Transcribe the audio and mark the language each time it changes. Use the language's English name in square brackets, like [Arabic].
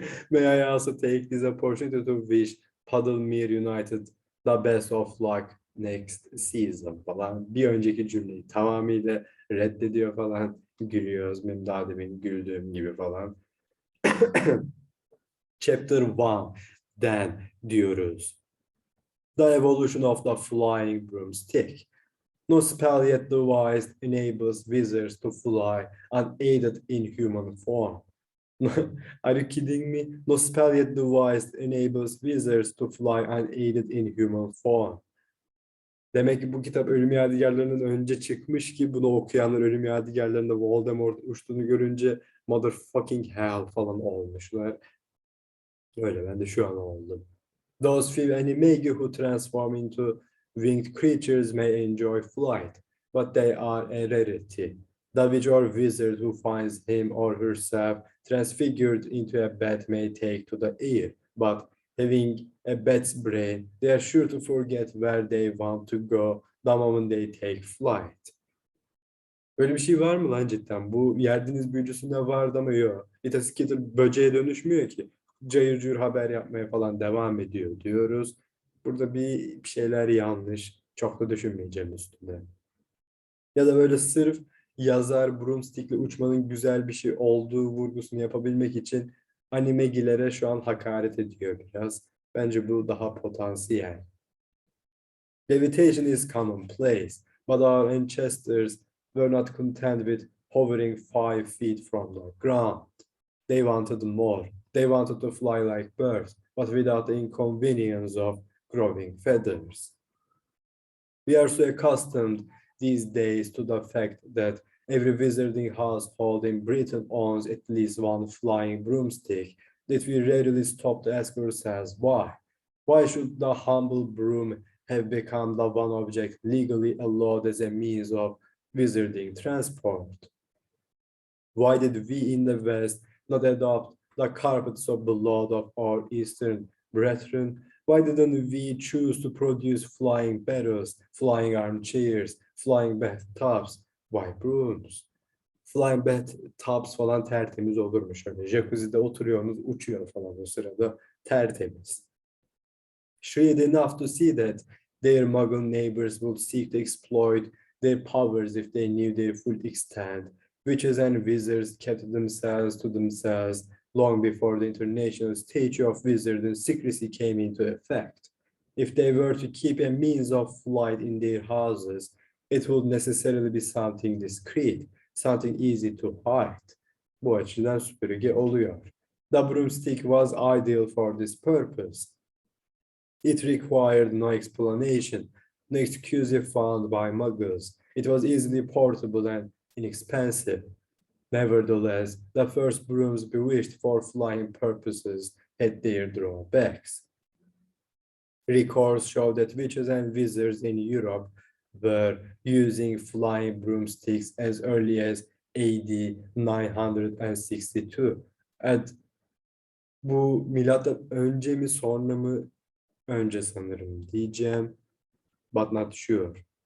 [English] May I also take this opportunity to wish Puddlemere United the best of luck next season falan. [Turkish] Bir önceki cümleyi tamamıyla reddediyor falan. Gülüyoruz. Benim daha demin güldüğüm gibi falan. Chapter 1'den diyoruz. [English] The evolution of the flying broomstick. No spell yet devised enables wizards to fly unaided in human form. Are you kidding me? No spell yet devised enables wizards to fly unaided in human form. [Turkish] Demek ki bu kitap Ölüm Yadigarları'nın önce çıkmış ki bunu okuyanlar Ölüm Yadigarları'nda Voldemort uçtuğunu görünce [English] motherfucking hell [Turkish] falan olmuşlar. Öyle, ben de şu an oldum. [English] Those few animagi who transform into winged creatures may enjoy flight, but they are a rarity. The witch or wizard who finds him or herself transfigured into a bat may take to the air, but having a bat's brain, they are sure to forget where they want to go the moment they take flight. [Turkish] Böyle bir şey var mı lan cidden? Bu Yerdeniz büyücüsünde vardı ama yok. Skitter böceğe dönüşmüyor ki. Cayır cayır haber yapmaya falan devam ediyor diyoruz. Burada bir şeyler yanlış. Çok da düşünmeyeceğim üstüne. Ya da böyle sırf yazar broomstick'le uçmanın güzel bir şey olduğu vurgusunu yapabilmek için animegilere şu an hakaret ediyor biraz. Bence bu daha potansiyel. [English] Levitation is commonplace, but our ancestors were not content with hovering 5 feet from the ground. They wanted more. They wanted to fly like birds, but without the inconvenience of growing feathers. We are so accustomed these days to the fact that every wizarding household in Britain owns at least one flying broomstick that we rarely stop to ask ourselves why. Why should the humble broom have become the one object legally allowed as a means of wizarding transport? Why did we in the West not adopt the carpet so beloved of our Eastern brethren? Why didn't we choose to produce flying barrels, flying armchairs, flying bathtubs? Why brooms? Flying bathtubs [Turkish] falan tertemiz olurmuş. Öyle jacuzzi'de oturuyorsunuz, uçuyor falan o sırada tertemiz. [English] Shrewd enough to see that their muggle neighbors would seek to exploit their powers if they knew their full extent. Witches and wizards kept themselves to themselves long before the international statute of wizard and secrecy came into effect. If they were to keep a means of flight in their houses, it would necessarily be something discreet, something easy to hide. [Turkish] Bu açıdan süpürge oluyor. [English] The broomstick was ideal for this purpose. It required no explanation, no excuse found by muggles. It was easily portable and inexpensive. Nevertheless, the first brooms bewitched for flying purposes had their drawbacks. Records show that witches and wizards in Europe were using flying broomsticks as early as AD 962. [Turkish] Bu milattan önce mi sonra mı? Önce sanırım diyeceğim, [English] but not sure.